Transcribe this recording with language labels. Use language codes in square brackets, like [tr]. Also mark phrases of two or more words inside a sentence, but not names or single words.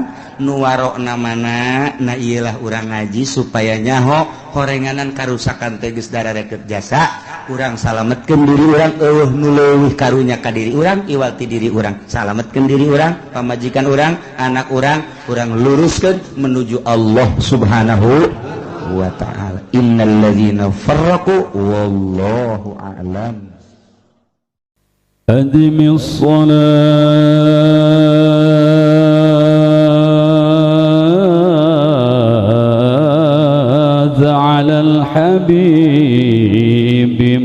[su] nu warokna mana na ieulah urang ngaji supaya nyaho horenganan karusakan teh geus dararekeut jasa urang salametkeun diri urang eueuh nu leuwih karunya ka diri urang iwal ti diri urang salametkeun diri urang pamajikan urang anak urang luruskeun menuju Allah [ar] Subhanahu wa ta'ala innal ladzina farraqu wallahu a'lam. أدم الصلاة على الحبيب